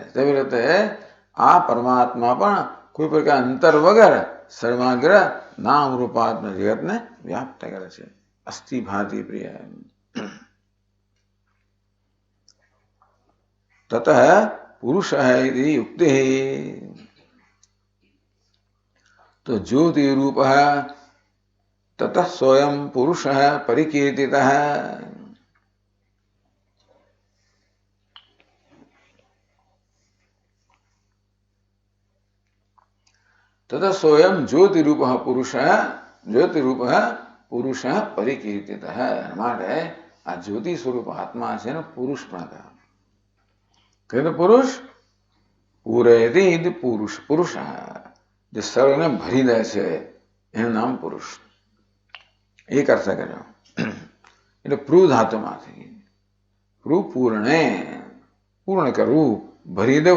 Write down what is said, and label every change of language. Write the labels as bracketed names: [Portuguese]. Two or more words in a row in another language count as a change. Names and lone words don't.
[Gujarati] તેવી રીતે આ પરમાત્મા પણ કોઈ પ્રકાર અંતર વગર સર્વાગ્ર નામ રૂપાત્મ જગતને વ્યાપ્ત કરે છે. [Sanskrit] અસ્થિ ભાતિ પ્રિય તત પુરુષ યુક્તિ. [Gujarati] તો જ્યોતિ રૂપ [Sanskrit] तत स्वयं पुरुष परिकीर्तित तत स्वयं ज्योतिरूप पुरुष परिकीर्तित [Gujarati] માટે આ જ્યોતિ સ્વરૂપ આત્મા છે ને પુરુષ પણ કહે. [Sanskrit] પુરુષ પૂરેતિ પુરુષ [Gujarati] પુરુષ જે સર્વને ભરી દે છે એનું નામ પુરુષ. એક અર્થ કર્યો. એટલે પ્રૂ ધાતુમાંથી પૂર્ણ કરવું, ભરી દેવું.